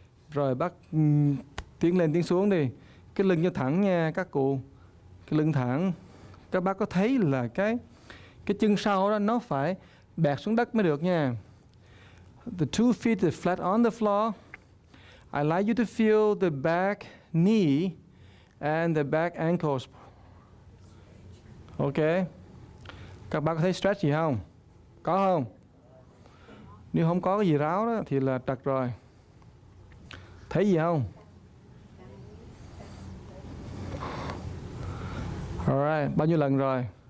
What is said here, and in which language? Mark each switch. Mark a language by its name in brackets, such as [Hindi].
[Vietnamese] Rồi bác tiến lên tiến xuống đi. Cái lưng cho thẳng nha các cụ. Cái lưng thẳng. Các bác có thấy là cái chân sau đó nó phải bẹt xuống đất mới được nha. [English] The two feet are flat on the floor. I like you to feel the back knee and the back ankles. Ok. [Vietnamese] Các bác có thấy stretch gì không? Có không? Nếu không có cái gì ráo đó thì là trật rồi. Thấy gì không? Alright, bao nhiêu lần rồi?